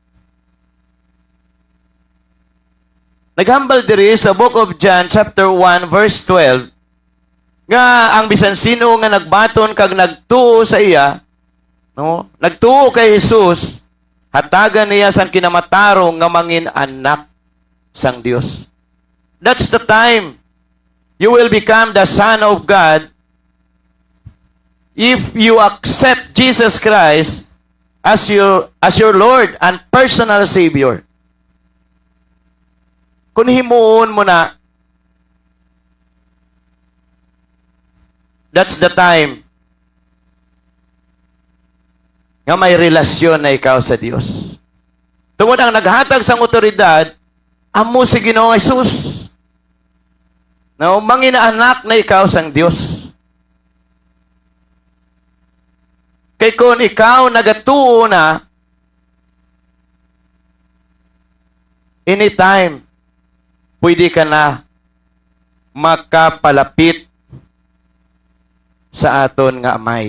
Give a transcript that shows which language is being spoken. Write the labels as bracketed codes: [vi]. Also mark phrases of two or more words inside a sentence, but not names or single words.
[hil] Naghambal diri sa Book of John chapter 1 verse 12 nga ang bisan sino nga nagbaton kag nagtuo sa iya, no? Nagtuo kay Jesus, hatagan niya sang kinamatarong nga mangin anak sang Dios. [en] That's the time you will become the son of God if you accept Jesus Christ as your Lord and personal Savior. [hil] Kung himuon mo na, [en] that's the time [hil] nga may relasyon na ikaw sa Dios. Tungod ang naghatag sang otoridad, amo si Ginoong Jesus. No, manginaanak na ikaw sang Dios. Kay kung ikaw nagatuo na, anytime, pwede ka na makapalapit sa aton nga Amay.